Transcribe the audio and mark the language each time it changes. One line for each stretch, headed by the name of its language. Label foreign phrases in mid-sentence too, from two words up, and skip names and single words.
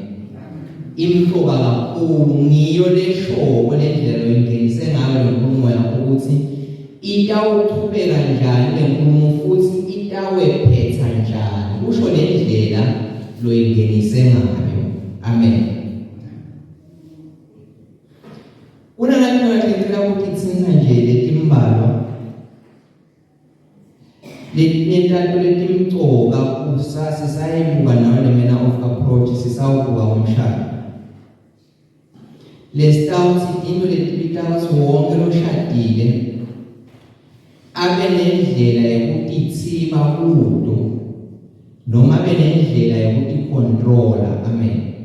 Swati: Imhloba kakhulu ngiyo leshobo lendlela oyingenise ngayo lenkulumo yakho ukuthi itawuqhubeka njani lenkulumo futhi itawephetha njani usho lendlela loyingenise ngayo. Amen. Unalapho ngicela ukuthi thina nje letimbalwa letintathu letimcoka sisayibuka nayo le-
English: manner of approach
Swati: sisawubuka umshado lesitawuthi into letibitawuthi wonke loshadile abe nendlela yokutitsiba kuto noma abe nendlela yokutikontrola. Amen.